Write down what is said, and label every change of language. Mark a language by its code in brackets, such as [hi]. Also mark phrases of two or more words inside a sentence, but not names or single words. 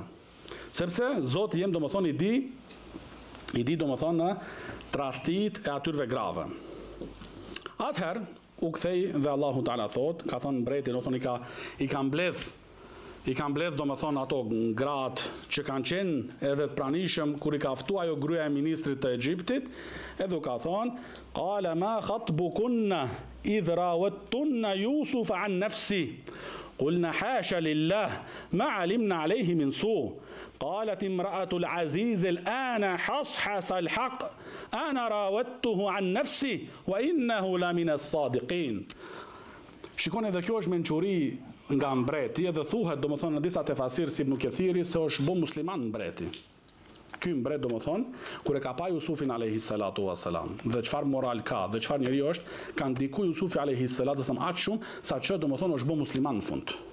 [sq] Sepse Zoti jem domethënë i di domethënë në tradhtit e atyre grave. Atëherë u kthej dhe Allahu Taala thot, ka thënë mbreti, domethënë i ka mbledh domethënë ato gratë që kanë qenë edhe të pranishëm kur i ka ftuar ajo gruaja e ministrit të Egjiptit, edhe u ka thonë, [ar] قال ما خطبكن إذ راودتن يوسف عن نفسه قلن حاش لله ما علمنا عليه من سوء قالت امرأة العزيز الآن حصحص الحق أنا راودته عن نفسه وإنه لمن الصادقين. [sq] Shikoni, edhe kjo është mençuri nga mbreti, edhe thuhet domethënë në disa tefasir si Ibn Kathiri se është bo musliman mbreti. Ky mbret domethënë kur e ka pa Jusufin [ar] عليه الصلاة والسلام, [sq] dhe çfarë moral ka, dhe çfarë njeriu është, ka ndiku Jusufi [ar] عليه الصلاة والسلام [sq] aq shumë sa që domethënë është bo musliman në fund.